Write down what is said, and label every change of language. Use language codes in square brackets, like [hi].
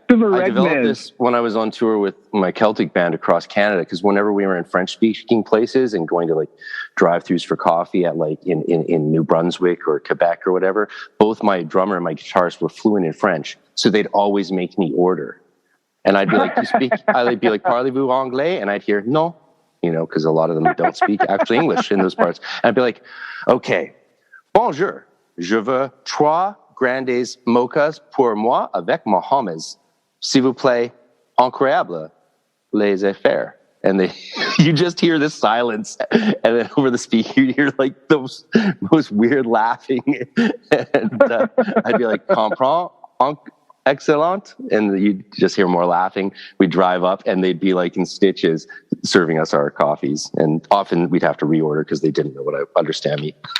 [en] I developed this when I was on tour with my Celtic band across Canada, because whenever we were in French-speaking places and going to like drive-thrus for coffee at like in New Brunswick or Quebec or whatever, both my drummer and my guitarist were fluent in French, so they'd always make me order. And I'd be like, I'd be like, [fr] parlez-vous anglais? [en] And I'd hear, no, because a lot of them don't speak actually English in those parts. [fr] And I'd be like, okay, bonjour, je veux 3 grandes mochas pour moi avec Mohammed. S'il vous plaît, incroyable, les affaires. [en] And you just hear this silence, and then over the speaker you hear like those most weird laughing, and I'd be like, [fr] comprends, excellent, [en] and you just hear more laughing. We'd drive up, and they'd be like in stitches serving us our coffees, and often we'd have to reorder because they didn't know what I understand me.